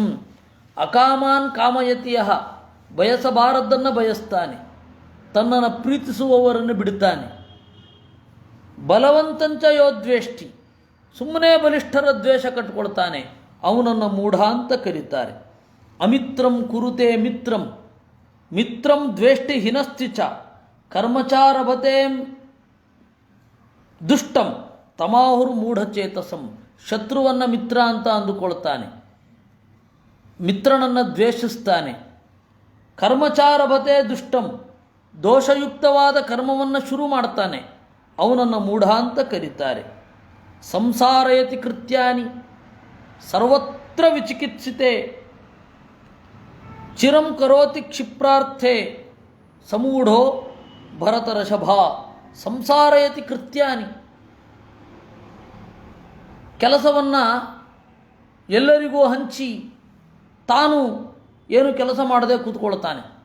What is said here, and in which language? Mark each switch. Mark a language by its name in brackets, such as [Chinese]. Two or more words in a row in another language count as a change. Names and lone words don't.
[Sanskrit] ಅಕಾಮಾನ್ ಕಾಮಯತಿಯ [Kannada] ಬಯಸಬಾರದ್ದನ್ನು ಬಯಸ್ತಾನೆ, ತನ್ನನ್ನು ಪ್ರೀತಿಸುವವರನ್ನು ಬಿಡುತ್ತಾನೆ. [Sanskrit] ಬಲವಂತಂಚ ಯೋದ್ವೇಷ್ಟಿ, [Kannada] ಸುಮ್ಮನೆ ಬಲಿಷ್ಠರ ದ್ವೇಷ ಕಟ್ಟಿಕೊಳ್ತಾನೆ, ಅವನನ್ನು ಮೂಢ ಅಂತ ಕರೀತಾರೆ. [Sanskrit] ಅಮಿತ್ರಂ ಕುರುತೆ ಮಿತ್ರಂ ಮಿತ್ರಂ ದ್ವೇಷ್ಟಿ ಹಿನಸ್ತಿಚ ಕರ್ಮಚಾರಭತೆ ದುಷ್ಟಂ ತಮಾಹುರ್ ಮೂಢಚೇತಸಂ. [Kannada] ಶತ್ರುವನ್ನು ಮಿತ್ರ ಅಂತ ಅಂದುಕೊಳ್ತಾನೆ, ಮಿತ್ರನನ್ನು ದ್ವೇಷಿಸ್ತಾನೆ. [Sanskrit] ಕರ್ಮಚಾರಭತೆ ದುಷ್ಟಂ, [Kannada] ದೋಷಯುಕ್ತವಾದ ಕರ್ಮವನ್ನು ಶುರು ಮಾಡ್ತಾನೆ, ಅವನನ್ನು ಮೂಢ ಅಂತ ಕರೀತಾರೆ. [Sanskrit] ಸಂಸಾರಯತಿ ಕೃತ್ಯಾನಿ ಸರ್ವತ್ರ ವಿಚಿಕಿತ್ಸಿತೆ ಚಿರಂ ಕರೋತಿ ಕ್ಷಿಪ್ರಾರ್ಥೆ ಸಮೂಢೋ ಭರತರಷಭ. ಸಂಸಾರಯತಿ ಕೃತ್ಯಾನಿ, [Kannada] ಕೆಲಸವನ್ನು ಎಲ್ಲರಿಗೂ ಹಂಚಿ ತಾನು ಏನು ಕೆಲಸ ಮಾಡದೆ ಕೂತ್ಕೊಳ್ತಾನೆ.